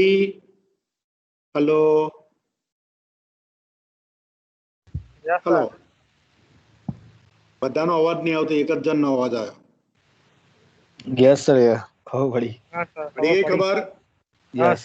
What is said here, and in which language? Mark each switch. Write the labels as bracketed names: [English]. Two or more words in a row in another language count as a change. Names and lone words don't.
[Gujarati] હેલો [English] Yes, [Gujarati] હેલો, [English] sir. [Gujarati] બધાનો અવાજ નહીં આવતો, એક જ જણનો અવાજ આવ્યો. [English] Yes, sir. Yeah. Oh, buddy. Yes, sir. [Gujarati] પડી ગઈ ખબર? [English] Yes.